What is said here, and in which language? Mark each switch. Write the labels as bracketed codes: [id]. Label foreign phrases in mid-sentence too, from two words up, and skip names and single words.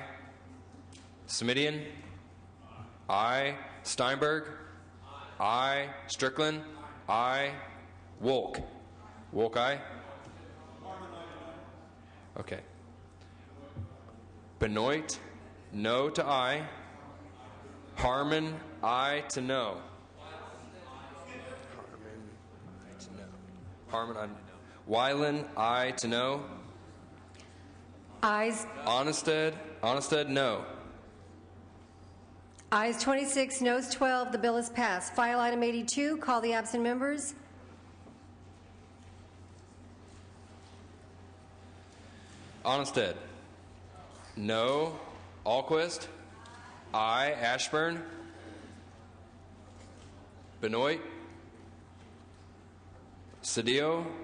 [en] Smidian. Aye. Steinberg. Aye. Strickland. Aye. Wolk. Wolk, aye. Okay. Benoit, no to aye. Harmon, aye to no. Harmon, aye. Weiland, aye to no. Ayes. Onnested, no. Ayes 26, noes 12. The bill is passed. File item 82. Call the absent members. Onnested, no. Alquist, aye. Ashburn. Benoit. Cedillo.